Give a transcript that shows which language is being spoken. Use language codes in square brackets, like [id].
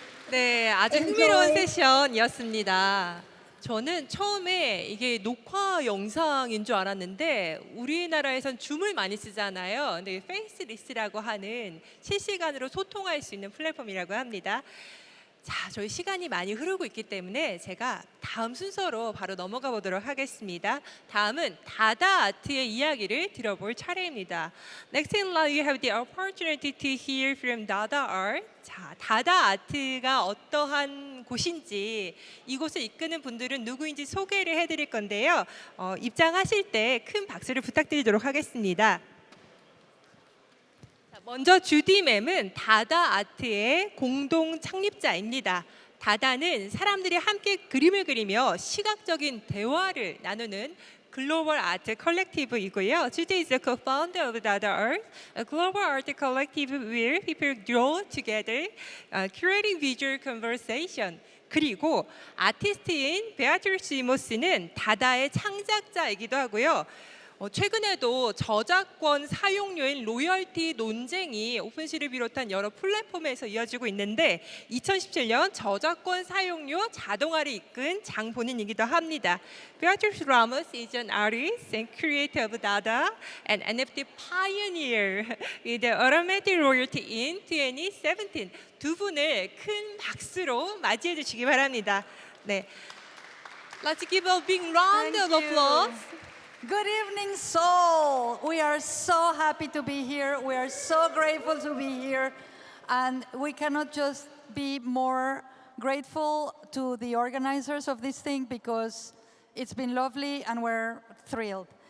[ko] 네, 아주 흥미로운 세션이었습니다. 저는 처음에 이게 녹화 영상인 줄 알았는데 우리나라에선 줌을 많이 쓰잖아요. 근데 페이스리스라고 하는 실시간으로 소통할 수 있는 플랫폼이라고 합니다. 자, 저희 시간이 많이 흐르고 있기 때문에 제가 다음 순서로 바로 넘어가 보도록 하겠습니다. 다음은 다다 아트의 이야기를 들어볼 차례입니다. [en] Next in line, you have the opportunity to hear from DADA.art. [ko] 자, 다다 아트가 어떠한 곳인지, 이곳을 이끄는 분들은 누구인지 소개를 해드릴 건데요. 입장하실 때 큰 박수를 부탁드리도록 하겠습니다. 먼저 주디 맴은 다다 아트의 공동 창립자입니다. 다다는 사람들이 함께 그림을 그리며 시각적인 대화를 나누는 글로벌 아트 컬렉티브이고요. [en] Judy is the co-founder of DADA.art, a global art collective where people draw together, curating visual conversation. [ko] 그리고 아티스트인 베아트리스 이모스는 다다의 창작자이기도 하고요. 최근에도 저작권 사용료인 로열티 논쟁이 오픈시를 비롯한 여러 플랫폼에서 이어지고 있는데 2017년 저작권 사용료 자동화를 이끈 장본인이기도 합니다. [en] Beatriz Ramos is an artist and creator of DADA and NFT pioneer with the automatic royalty in 2017. [ko] 두 분을 큰 박수로 맞이해 주시기 바랍니다. [en] 네, Let's give a big round of applause. Good evening, Seoul. We are so happy to be here. We are so grateful to be here. And we cannot just be more grateful to the organizers of this thing because it's been lovely and we're thrilled.